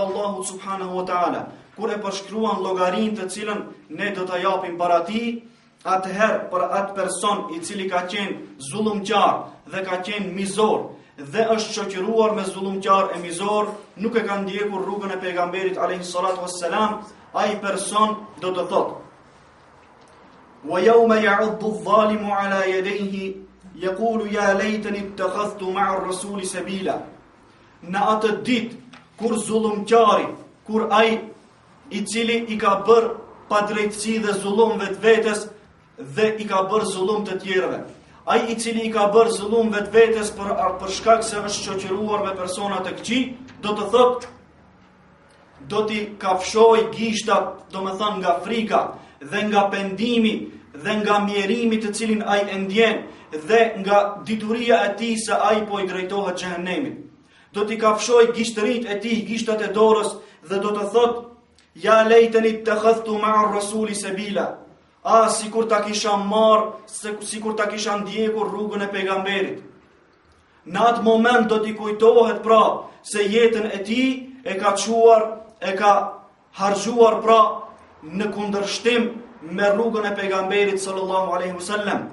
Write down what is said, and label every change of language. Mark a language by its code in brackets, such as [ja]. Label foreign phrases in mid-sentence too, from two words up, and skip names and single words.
[sq] Allahut subhanahu wa ta'ala, kur e përshkruan llogarinë të cilën ne do ta japim para tij, atëherë për atë person i cili ka qenë zullumqar dhe ka qenë mizor dhe është shoqëruar me zullumqar e mizor, nuk e ka ndjekur rrugën e pejgamberit [ar] عليه الصلاة والسلام, [sq] ai person do të thotë: [ar] "ويوم يعض الظالم على يديه يقول يا ليتني اتخذت مع الرسول سبيلا." [sq] Në atë ditë kur zullumqari, kur ai i cili i ka bërë padrejtësi dhe zullum vetvetes dhe i ka bërë zullum të tjerëve, ai i cili i ka bërë zullum vetvetes për shkak se është shoqëruar me persona të këqij, do të thotë, do t'i kafshoj gishtat, do me thënë nga frika dhe nga pendimi dhe nga mjerimi të cilin ai e ndjen dhe nga dituria e tij se ai po i drejtohet xhehenemit. Do t'i kafshoj gishtërit e tij, gishtat e dorës dhe do të thotë: [ar] "يا ليتني اتخذت مع الرسول سبيلا." [sq] Sikur ta kisha marrë, sikur ta kisha ndjekur rrugën e pejgamberit. Në atë moment do t'i kujtohet pra se jetën e tij e ka çuar, e ka harxuar pra në kundërshtim me rrugën e pejgamberit [ar] صلى الله عليه وسلم.